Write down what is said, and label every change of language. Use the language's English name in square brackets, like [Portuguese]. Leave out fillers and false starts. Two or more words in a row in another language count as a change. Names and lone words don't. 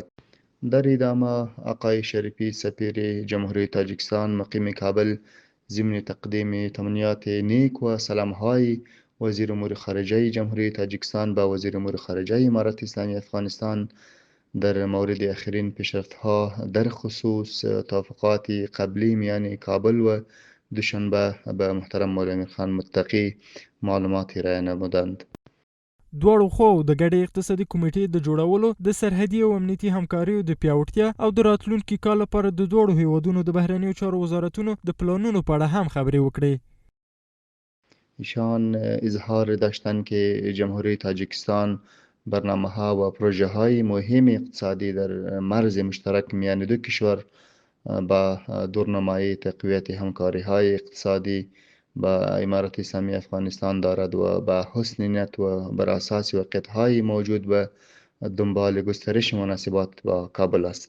[Persian] در ادامه آقای شریفی سفیر جمهوری تاجیکستان مقیم کابل ضمن تقدیم تمنیات نیک و سلام‌های وزیر امور خارجه جمهوری تاجیکستان با وزیر امور خارجه امارت اسلامی افغانستان در مورد آخرین پیشرفت‌ها در خصوص توافقات قبلی میان کابل و دوشنبه به محترم مولوی امیرخان متقی معلومات ارائه نمودند. [Pashto] دواړو خواو د ګډې اقتصادي کمیټې د جوړولو د سرحدي او امنیتي همکاریو د پیاوړتیا او د راتلونکي کال لپاره د دواړو هیوادونو د بهرنیو چارو وزارتونو د پلانونو په اړه هم خبرې وکړې. [Persian] ایشان اظهار داشتند که جمهوری تاجیکستان برنامه‌ها و پروژه‌های مهم اقتصادی در مرز مشترک میان دو کشور با دورنمایی تقویت همکاری‌های اقتصادی با امارت اسلامی افغانستان دارد و با حسن نیت و بر اساس واقعیت‌های موجود به دنبال گسترش مناسبات با کابل است.